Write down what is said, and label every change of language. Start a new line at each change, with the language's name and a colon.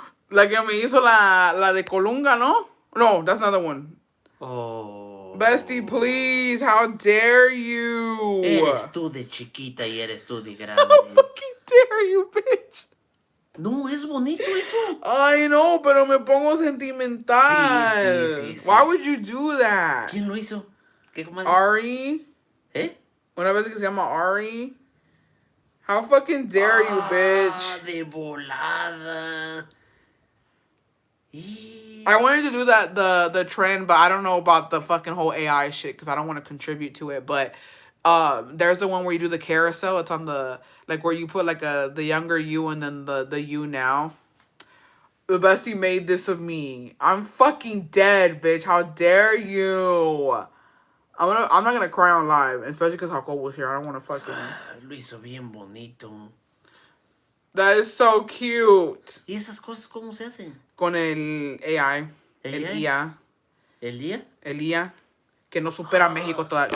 Spanish: La que me hizo la de Colunga, ¿no?
English: No, that's another one. Oh. Bestie, please. How dare you?
Spanish: Eres tú de chiquita y eres tú de grande.
English: How fucking dare you, bitch?
Spanish: No, es bonito eso. Ay, no, pero me pongo sentimental. Sí.
English: Why would you do that?
Spanish: ¿Quién lo hizo? ¿Qué comadre? Ari. ¿Eh? Una vez que se llama Ari.
English: How fucking dare you, bitch?
Spanish: De volada. Y
English: I wanted to do that the trend, but I don't know about the fucking whole AI shit because I don't want to contribute to it. But there's the one where you do the carousel. It's on the like where you put like the younger you and then the you now. The bestie made this of me. I'm fucking dead, bitch. How dare you? I'm not gonna cry on live, especially because Jacob was here. I don't want to fucking.
Spanish: Lo hizo bien bonito.
English: That is so cute.
Spanish: ¿Y esas cosas cómo se hacen? Con el AI. ¿El El AI? IA. ¿El día? El IA. Que no supera a México todavía.